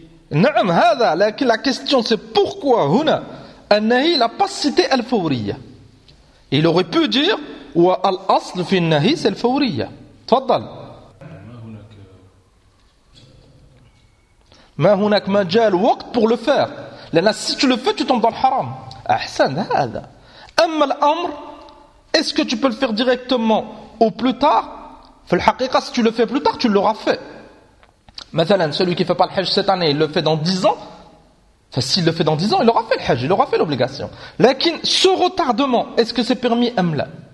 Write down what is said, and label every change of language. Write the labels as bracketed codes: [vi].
[ar] نعم هذا لكن [fr] la question c'est pourquoi [ar] هنا النهي لا [fr] pas cité [ar] الفورية. [fr] Il aurait pu dire [ar] والأصل في النهي [fr] c'est الفورية. [ar] تفضل. ما هناك مجال وقت [fr] pour le faire. لأن si tu le fais tu tombes dans le haram. [ar] أحسن هذا. أما الأمر [fr] est-ce que tu peux le faire directement ou plus tard? [ar] في الحقيقة [fr] si tu le fais plus tard tu l'auras fait. Mathalan, celui qui ne fait pas le hajj cette année, il le fait dans 10 ans. Enfin, s'il le fait dans 10 ans, il aura fait le hajj, il aura fait l'obligation. Lakin, ce retardement, est-ce que c'est permis amla?